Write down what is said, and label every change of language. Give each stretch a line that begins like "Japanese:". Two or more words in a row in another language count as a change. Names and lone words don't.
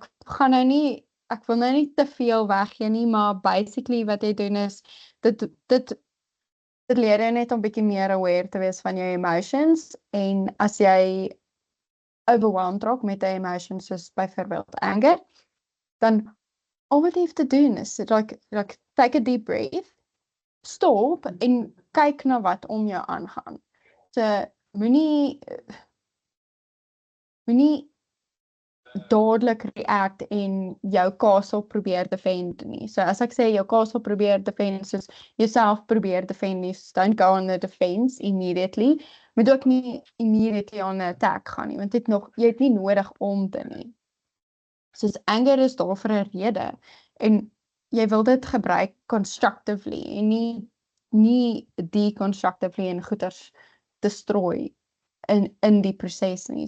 Afrikaans: ek wil nou nie te veel weggee nie, maar basically wat jy doen is, dit leer jy net om bietjie meer aware te wees van jou emotions, en as jy overwhelmed raak met 'n emotion, soos byvoorbeeld anger, dan al wat jy hoef te doen is
English: like take a deep breath,
Afrikaans: stop en kyk na wat om jou aangaan. So moenie dadelik react en jou castle probeer defend nie. So as ek sê jou castle probeer defend, soos jouself probeer defend nie,
English: so don't go on the defense immediately.
Afrikaans: Moet ook nie
English: immediately on the attack
Afrikaans: gaan nie, want jy het nie nodig om te nie. Soos anger is daar vir 'n rede en jy wil dit gebruik constructively en nie deconstructively en goeders destroy in die proses nie.